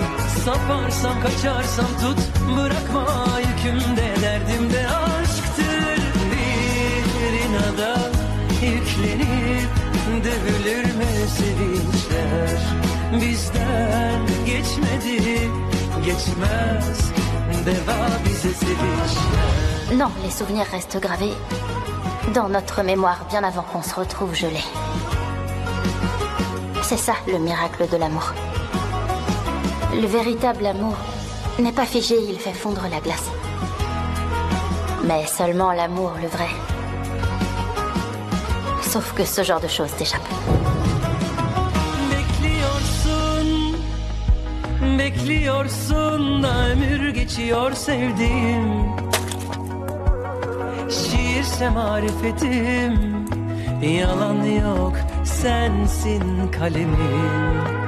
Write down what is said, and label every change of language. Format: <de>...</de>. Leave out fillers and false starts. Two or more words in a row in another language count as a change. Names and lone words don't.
<tr>Saparsam kaçarsam tut, bırakma yükümde, derdim de aşktır. İnada yüklenip dövülür mü sevinçler? Bizden geçmedi, geçmez deva bize sevinçler.</tr> <fr>Non, les souvenirs restent gravés dans notre mémoire bien avant qu'on se retrouve gelés. C'est ça le miracle de l'amour. Le véritable amour n'est pas figé, il fait fondre la glace. Mais seulement l'amour, le vrai. Sauf que ce genre de choses t'échappe.</fr> <tr>Bekliyorsun, bekliyorsun da ömür geçiyor sevdiğim. Şiirse marifetim, yalan yok sensin kalemim.</tr>